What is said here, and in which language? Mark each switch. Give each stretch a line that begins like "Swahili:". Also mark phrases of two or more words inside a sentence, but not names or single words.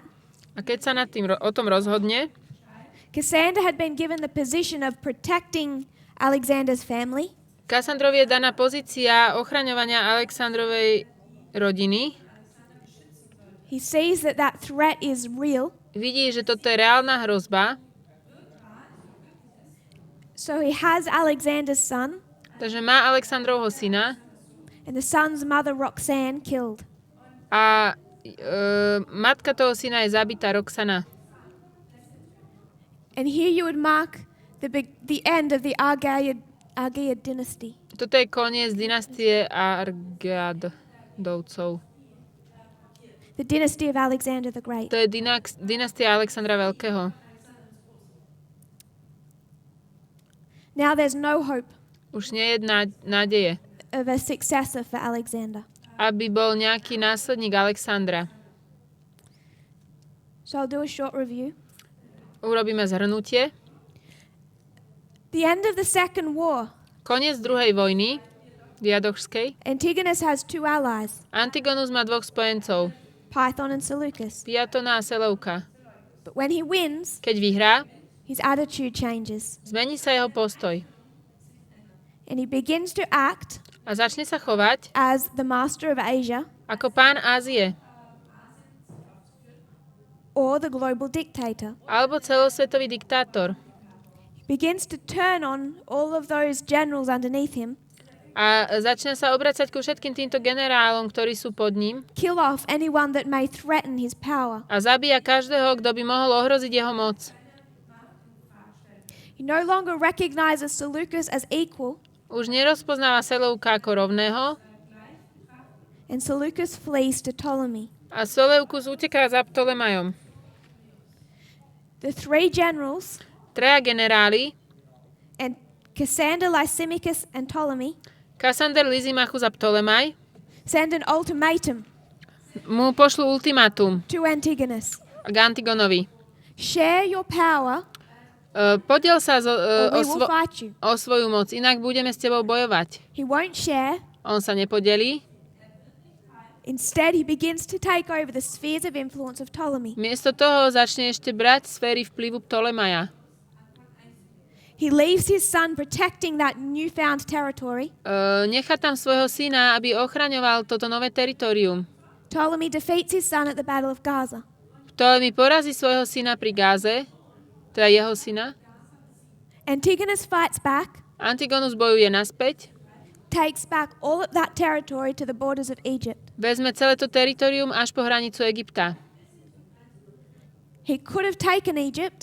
Slovak: A keď sa o tom rozhodne,
English: Cassander had been given the position of protecting Alexander's family,
Slovak: Kassandrovi je daná pozícia ochraňovania Alexandrovej rodiny.
English: he sees that that threat is real,
Slovak: Vidí, že toto je reálna hrozba,
English: so he has Alexander's son
Slovak: takže má Alexandrovho syna
English: and the son's mother Roxanne killed.
Slovak: a matka toho syna je zabitá, Roxana.
English: And here you would mark the end of the Argaid dynasty.
Slovak: Toto je koniec dynastie Argeadovcov.
English: The dynasty of Alexander the Great.
Slovak: To je dynastia Alexandra Veľkého.
English: Now there's no hope
Slovak: Už nie je nádeje,
English: of a successor for Alexander.
Slovak: aby bol nejaký následník Alexandra.
English: So I'll do a short review.
Slovak: Urobíme zhrnutie.
English: The end of the Second War.
Slovak: Koniec druhej vojny, diadošskej.
English: Antigonus has two allies,
Slovak: Antigonus má dvoch spojencov,
English: Python and Seleucus.
Slovak: Piatona a Seleuka.
English: But when he wins,
Slovak: Keď vyhrá,
English: his attitude changes.
Slovak: zmení sa jeho postoj
English: And he begins to act
Slovak: a začne sa chovať
English: as the master of Asia
Slovak: ako pán Ázie
English: or the global dictator.
Slovak: alebo celosvetový diktátor.
English: He begins to turn on all of those generals underneath him
Slovak: A A začne sa obracať ku všetkým týmto generálom, ktorí sú pod ním.
English: Kill off anyone that may threaten his power.
Slovak: A zabíja každého, kto by mohol ohroziť jeho moc.
English: He no longer recognizes Seleucus as equal,
Slovak: Už nerozpoznáva Seleuka ako rovného
English: and Seleucus flees to Ptolemy.
Slovak: a Seleukus uteká za Ptolemajom.
English: The three generals,
Slovak: Traja generáli,
English: and Cassander, Lysimachus, and Ptolemy,
Slovak: Kassander, Lysimachus a Ptolemaj,
English: send an ultimatum
Slovak: mu pošlú ultimátum
English: to Antigonus.
Slovak: k Antigonovi.
English: Share your power,
Slovak: Podiel sa
English: or we will fight you.
Slovak: o svoju moc, inak budeme s tebou bojovať.
English: He won't share.
Slovak: On sa nepodelí.
English: Instead, he begins to take over the spheres of influence of Ptolemy.
Slovak: Miesto toho začne ešte brať sféry vplyvu Ptolemaja.
English: He leaves his son protecting that newfound territory.
Slovak: Nechá tam svojho syna, aby ochraňoval toto nové teritorium.
English: Ptolemy defeats his son at the Battle of Gaza.
Slovak: Ptolemy porazí svojho syna pri Gáze, teda jeho syna.
English: Antigonus fights back,
Slovak: Antigonus bojuje naspäť,
English: takes back all of that territory to the borders of Egypt.
Slovak: vezme celé to teritorium až po hranicu Egypta.
English: He could have taken Egypt,